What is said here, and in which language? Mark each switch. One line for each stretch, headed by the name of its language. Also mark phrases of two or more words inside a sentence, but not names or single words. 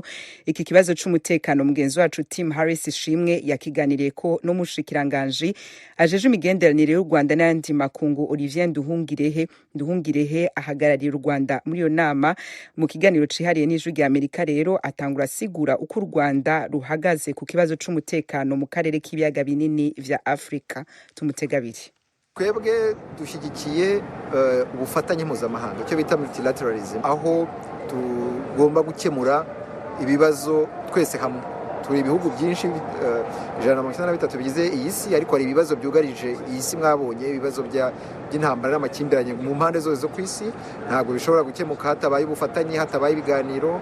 Rundi: Iki kibazo c'umutekano mugenzi wacu Tim Harris Shimwe yakiganira ko n'umushikiranganji ajeje imigenderanire y'u Rwanda n'andi makungu Olivier Nduhungirehe ahagarariye u Rwanda muri iyo nama. Mu kiganiro cihariye n'ijwi rya Amerika rero atangura asigura uko u Rwanda ruhagaze ku kibazo c'umutekano mu karere k'ibiyaga binini vya Afrika. Tumutegabiri.
Kinyarwanda: Twebwe dushyigikiye ubufatanye mpuzamahanga, icyo bita multilateralism, aho tugomba gukemura ibibazo twese hamwe. Turi ibihugu byinshi 193 bigize iyi si, ariko hari ibibazo byugarije iyi si. Mwabonye ibibazo by'intambara n'amakimbirane mu mpande zose zo ku isi, ntabwo bishobora gukemuka hatabaye ubufatanye, hatabaye ibiganiro.